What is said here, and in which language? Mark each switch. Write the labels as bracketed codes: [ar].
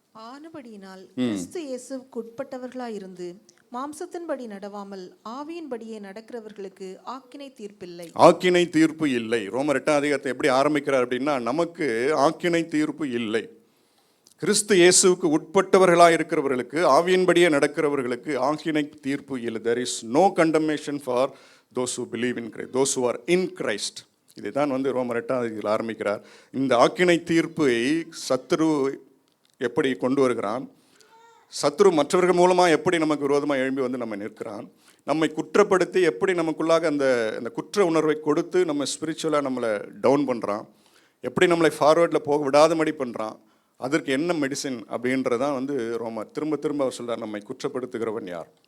[ta] ஆனபடியினால் கிறிஸ்து இயேசுவுக்கு உட்பட்டவர்களாயிருந்து மாம்சத்தின்படி நடவாமல் ஆவியின்படியே நடக்கிறவர்களுக்கு ஆக்கினை தீர்ப்பில்லை. ஆக்கினை தீர்ப்பு இல்லை. ரோமர் 8ஆம் அதிகாரத்தை எப்படி ஆரம்பிக்கிறார் அப்படின்னா, நமக்கு ஆக்கினை தீர்ப்பு இல்லை. கிறிஸ்து இயேசுவுக்கு உட்பட்டவர்களாக இருக்கிறவர்களுக்கு, ஆவியின்படியே நடக்கிறவர்களுக்கு ஆக்கினை தீர்ப்பு இல்லை. [en] There is no condemnation for those who believe in Christ, those who are in Christ. [ta] இதைதான் வந்து ரோமர் 8ஆம் அதிகாரத்தில் ஆரம்பிக்கிறார். இந்த ஆக்கினை தீர்ப்பை சத்துரு எப்படி கொண்டு வருகிறான், சத்ரு மற்றவர்கள் மூலமாக எப்படி நமக்கு விரோதமாக எழும்பி வந்து நம்ம நிற்கிறான், நம்மை குற்றப்படுத்தி எப்படி நமக்குள்ளாக அந்த குற்ற உணர்வை கொடுத்து நம்ம ஸ்பிரிச்சுவலாக நம்மளை டவுன் பண்ணுறான், எப்படி நம்மளை ஃபார்வேர்டில் போக விடாதபடி பண்ணுறான், அதற்கு என்ன மெடிசின் அப்படின்றதான் வந்து ரோமர் திரும்ப அவர் சொல்கிறார், நம்மை குற்றப்படுத்துகிறவன் யார்?